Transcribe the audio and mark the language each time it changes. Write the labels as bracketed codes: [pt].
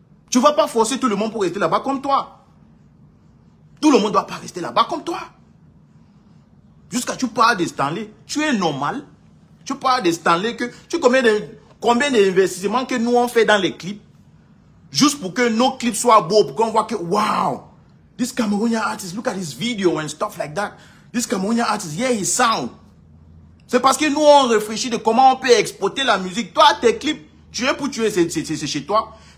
[fr] Tu ne vas pas forcer tout le monde pour rester là-bas comme toi. Tout le monde ne doit pas rester là-bas comme toi. Jusqu'à tu parles de Stanley. Tu es normal. Tu parles de Stanley que... Tu combien d'investissements que nous on fait dans les clips. Juste pour que nos clips soient beaux. Pour qu'on voit que, wow. [en] This Cameroonian artist, look at his video and stuff like that. This Cameroonian artist, yeah, he sound. [fr] C'est parce que nous on réfléchit de comment on peut exporter la musique. Toi, tes clips, tu es pour tuer, c'est chez toi.